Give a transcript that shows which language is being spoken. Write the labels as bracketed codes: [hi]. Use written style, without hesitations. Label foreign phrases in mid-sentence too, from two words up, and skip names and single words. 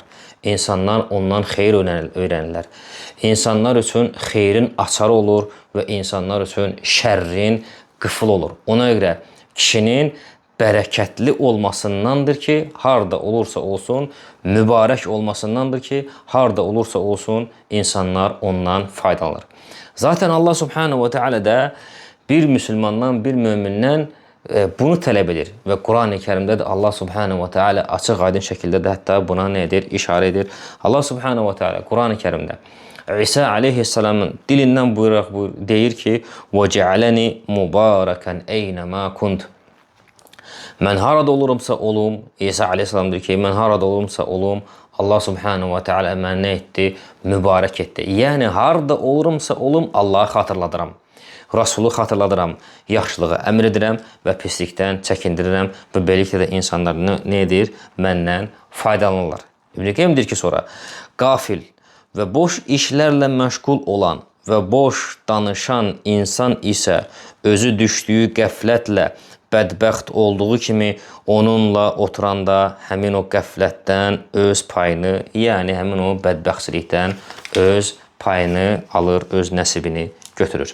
[az] İnsanlar ondan xeyir öyrənirlər. İnsanlar üçün xeyrin açarı olur və insanlar üçün şərrin qıfıl olur. Ona görə kişinin bərəkətli olmasındandır ki, harada olursa olsun, mübarək olmasındandır ki, harada olursa olsun, insanlar ondan faydalanır. Zaten [ar] الله سبحانه وتعالى [az] da bir müsəlmandan, bir mömindən bunu tələb edir. Və Quran-ı Kərimdə də [ar] الله سبحانه وتعالى [az] açıq aydın şəkildə də hətta buna nə edir? İşarə edir. [ar] الله سبحانه وتعالى [az] Quran-ı Kərimdə İsa aleyhisselamın dilindən buyuraq deyir ki, [ar] وَجَعَلَنِ مُبَارَكًا اَيْنَمَا كُنْتُ. [az] Mən harada olurumsa olum, İsa aleyhisselam deyir ki, mən harada olurumsa olum, [ar] الله سبحانه وتعالى [az] mən nə etdi? Mübarək etdi. Yəni, harada olurumsa olum, Allahı xatırladıram. Rasulü xatırladıram, yaxşılığı əmr edirəm və pislikdən çəkindirirəm və beləliklə də insanlar nə edir? Məndən faydalanırlar. İbn-i Qeym deyir ki, sonra, qafil və boş işlərlə məşğul olan və boş danışan insan isə özü düşdüyü qəflətlə bədbəxt olduğu kimi onunla oturanda həmin o qəflətdən öz payını, yəni həmin o bədbəxtçilikdən öz payını alır, öz nəsibini götürür.